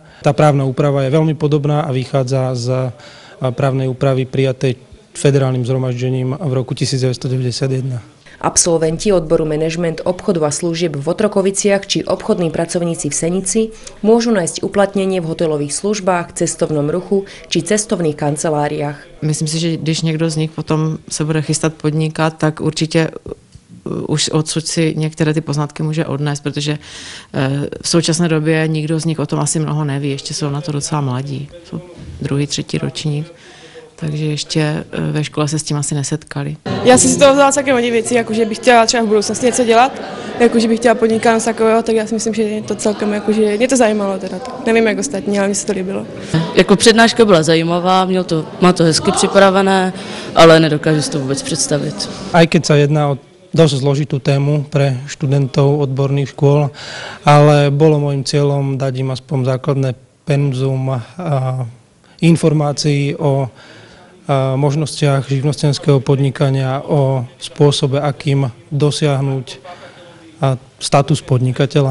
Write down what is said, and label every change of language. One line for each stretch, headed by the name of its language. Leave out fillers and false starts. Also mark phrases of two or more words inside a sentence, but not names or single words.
Slovak: Tá právna úprava je veľmi podobná a vychádza z právnej úpravy prijatej federálnym zhromaždením v roku 1991. Absolventi odboru manažment obchodu a služieb v Otrokoviciach či obchodní pracovníci v Senici môžu nájsť uplatnenie v hotelových službách, cestovnom ruchu či cestovných kanceláriách.
Czech: Myslím si, že když někdo z nich potom se bude chystat podnikat, tak určitě už odsud si některé ty poznatky může odnést, protože v současné době nikdo z nich o tom asi mnoho neví, ještě jsou na to docela mladí, jsou druhý, třetí ročník, takže ještě ve škole se s tím asi nesetkali. Já jsem si toho vzala celkem hodně věcí, jakože bych chtěla třeba v budoucnosti něco dělat, jakože bych chtěla podnikat něco takového, tak já si myslím, že je to celkem, jakože mě to zajímalo teda, nevím jak ostatní, ale mně se to líbilo. Jako přednáška byla zajímavá, má to hezky připravené, ale nedokážu si to vůbec představit.
Slovak: Aj keď sa jedná o dosť zložitú tému pre študentov odborných škôl, ale bolo môjim cieľom dať im aspoň základné penzum informácií o možnostiach živnostenského podnikania, o spôsobe, akým dosiahnuť status podnikateľa.